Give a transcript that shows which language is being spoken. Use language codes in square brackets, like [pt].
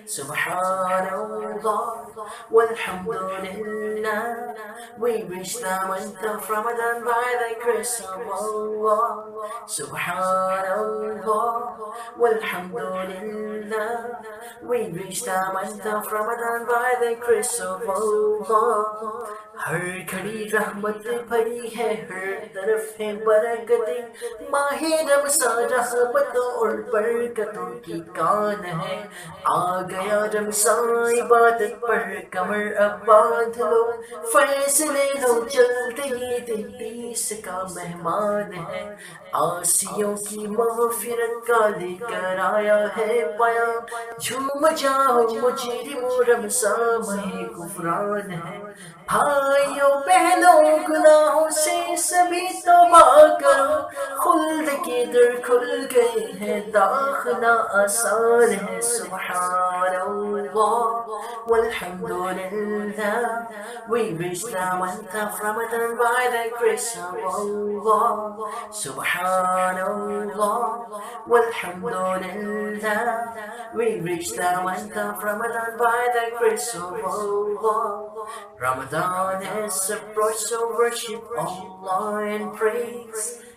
[ar] Subhanallah, walhamdulillah. [en] We reach the month of Ramadan by the grace of Allah. [ar] Subhanallah, walhamdulillah. [en] We reach the month of Ramadan by the grace of Allah. [ur] ہر گھڑی رحمت بھری ہے، ہر طرف ہے برکتیں، ماہ رمضان رحمتوں اور برکتوں کی کان ہے، آ گیا رمضان عبادت پر کمر اب باندھ لو، فیض لے لو جلد ہی دن 30 کا مہمان ہے، عاصیوں کی مغفرت کا لے کر آیا ہے پیام، جھوم جاؤ مجرمو رمضان ماہ غفران ہے، بھائیوں بہنوں گناہوں سے سبھی توبہ کرو، خلد کے در کھل گئے ہیں داخلہ آسان ہے، [ar] سبحان اللہ والحمدللہ. [en] We reached the month of Ramadan by the grace of Allah. [ar] Subhan Allah walhamdulillah. [en] We reached the month of Ramadan by the grace of Allah. Ramadan has approached, so worship Allah and praise.